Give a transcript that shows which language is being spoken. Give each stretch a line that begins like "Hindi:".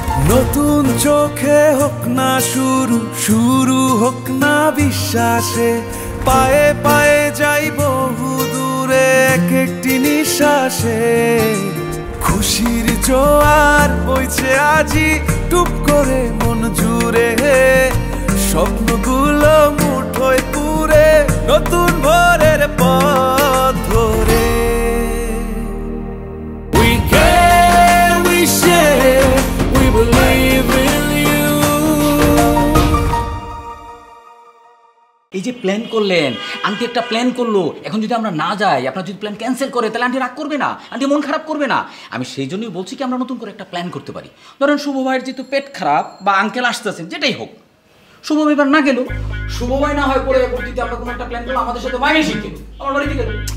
Bangla: নতুন চোখে হোক না শুরু, শুরু হোক না বিশ্বাসে, পায়ে পায়ে যাই বহু দূরে এক একটি নিঃশ্বাসে। খুশির জোয়ার বইছে আজি টুপ করে মন জুড়ে, স্বপ্নগুলো মুঠোয় পুরে নতুন ভোরের পথ ধরে।
English: We care, we share, we believe in you.
Bangla: এই যে প্ল্যান করলেন, আন্টি একটা প্ল্যান করলো, এখন যদি আমরা না যাই, আপনার যদি প্ল্যান ক্যান্সেল করে, তাহলে আন্টি রাগ করবে না, আন্টি মন খারাপ করবে না। আমি সেই জন্যই বলছি কি আমরা নতুন করে একটা প্ল্যান করতে পারি। ধরেন শুভ ভাইয়ের যেহেতু পেট খারাপ বা আঙ্কেল আসতেছেন, যেটাই হোক, শুভ ভাই এবার না গেল, শুভ ভাই না হয় পরে পরবর্তীতে আমরা কোনো একটা প্ল্যান করলাম, আমাদের সাথে মাইনে শিখে আমার বাড়িতে গেল।